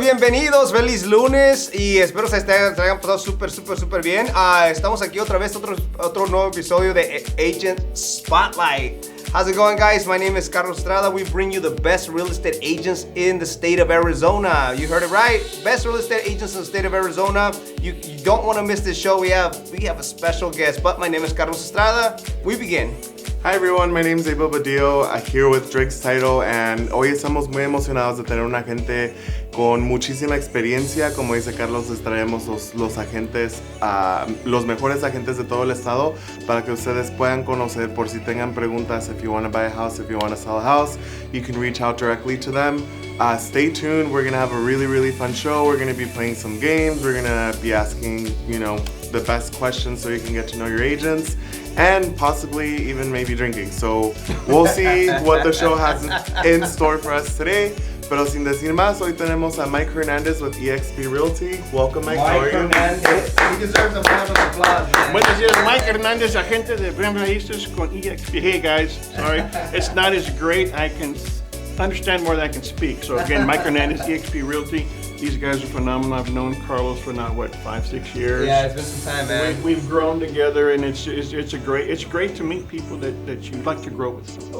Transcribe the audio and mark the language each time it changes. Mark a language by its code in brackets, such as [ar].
[es] Bienvenidos, feliz lunes y espero se hayan pasado súper bien. Estamos aquí otra vez, otro nuevo episodio de Agent Spotlight. [en] How's it going, guys? My name is Caros Estrada. We bring you the best real estate agents in the state of Arizona. You heard it right. Best real estate agents in the state of Arizona. You don't want to miss this show. We have a special guest, but my name is Caros Estrada. We begin. Hi everyone, my name is Abel Badillo. I'm here with Drake's Title and [es] hoy estamos muy emocionados de tener una gente con muchísima experiencia. Como dice Carlos, les traemos los agentes, los mejores agentes de todo el estado para que ustedes puedan conocer por si tengan preguntas. [en] If you want to buy a house, if you want to sell a house, you can reach out directly to them. Stay tuned, we're going to have a really fun show. We're going to be playing some games. We're going to be asking, the best questions so you can get to know your agents and possibly even maybe drinking. So we'll see what the show has in store for us today. Pero sin decir más, hoy tenemos a Mike Hernandez with eXp Realty. Welcome, Mike. How are you? Hernandez. He deserves a round of applause, man. [es] Buenos días, Mike Hernandez, agente de Bren Raíces con eXp. [en] Hey guys, sorry, it's not as great. I can understand more than I can speak. So again, Mike Hernandez, eXp Realty. These guys are phenomenal. I've known Caros for now, 5-6 years. Yeah, it's been some time, man. We've grown together, and it's great to meet people that you like to grow with.